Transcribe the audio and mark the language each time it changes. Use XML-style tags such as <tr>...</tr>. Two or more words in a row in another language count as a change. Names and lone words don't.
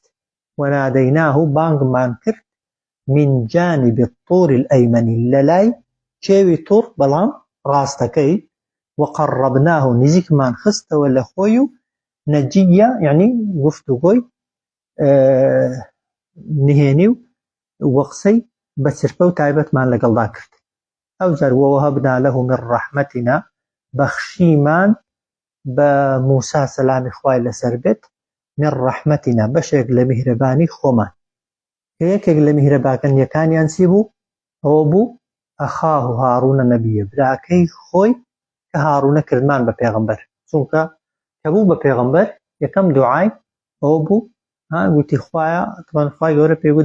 <ckb>وەنادەیناه بانگمان کرد</ckb> <ar>من جانب الطور الأيمن</ar> <ckb>لەلای کێوی توور بەڵام ڕاستەکەی وقربناه نزیکمان خستەوە لە خۆی و نەجیە یعنی گفتوگۆی نهێنی و قسەی بە چرپە و تایبەتمان لەگەڵدا کرد. ئەو جار</ckb> <ar>ووهبنا له من رحمتنا</ar> <ckb>بەخشیمان بە موسا سەلامی خوای لەسەر بێت</ckb> <ar>من رحمتنا</ar> <ckb>بەشێک لە میهرەبانی خۆمان کە یەکێک لە میهرەبانیەکانیان چی بوو؟ ئەوە بوو</ckb> <ar>ئەخاه هاڕونە نەبیە</ar> <ckb>براکەی خۆی کە هاڕونە کردمان بە پێغەمبەر چونکە کە بوو بە پێغەمبەر یەکەم دوعای ئەوە بوو گوتی خوایە خوای گەورە پێی</ckb>